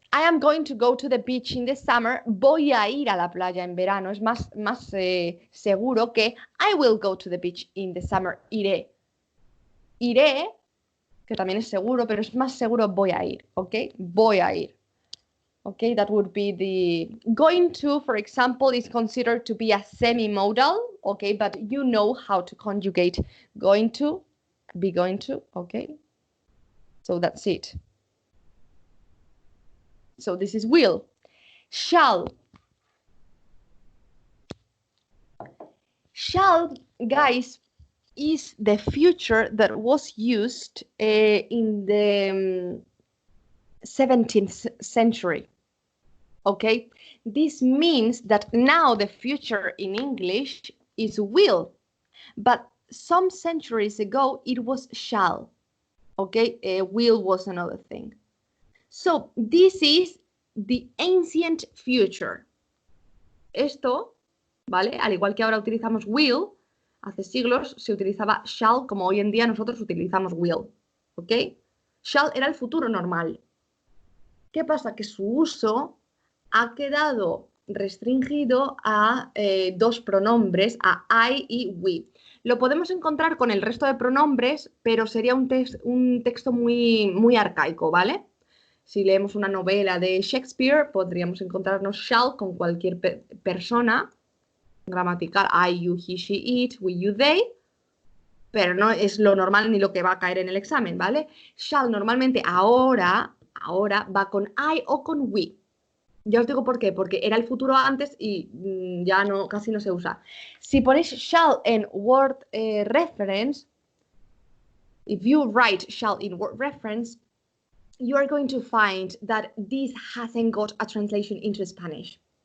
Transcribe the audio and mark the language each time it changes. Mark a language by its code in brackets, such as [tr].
[en] I am going to go to the beach in the summer. [es] Voy a ir a la playa en verano. Es más seguro que [en] I will go to the beach in the summer. [es] Iré. Iré, que también es seguro, pero es más seguro voy a ir, ¿ok? Voy a ir. [en] Okay, that would be the going to, for example, is considered to be a semi-modal, okay, but you know how to conjugate going to, be going to, okay? So that's it. So this is will. Shall. Shall, guys, is the future that was used in the 17th century. Okay, this means that now the future in English is will, but some centuries ago it was shall. Okay, will was another thing. So this is the ancient future. [es] Esto, ¿vale? Al igual que ahora utilizamos will, hace siglos se utilizaba shall como hoy en día nosotros utilizamos will. ¿Ok? Shall era el futuro normal. ¿Qué pasa? Que su uso ha quedado restringido a dos pronombres, a I y we. Lo podemos encontrar con el resto de pronombres, pero sería un texto muy arcaico, ¿vale? Si leemos una novela de Shakespeare, podríamos encontrarnos shall con cualquier persona gramatical, I, you, he, she, it, we, you, they, pero no es lo normal ni lo que va a caer en el examen, ¿vale? Shall normalmente ahora va con I o con we. Ya os digo por qué, porque era el futuro antes y ya no, casi no se usa. Si ponéis shall en word reference, [en] if you write shall in word reference, you are going to find that this hasn't got a translation into Spanish.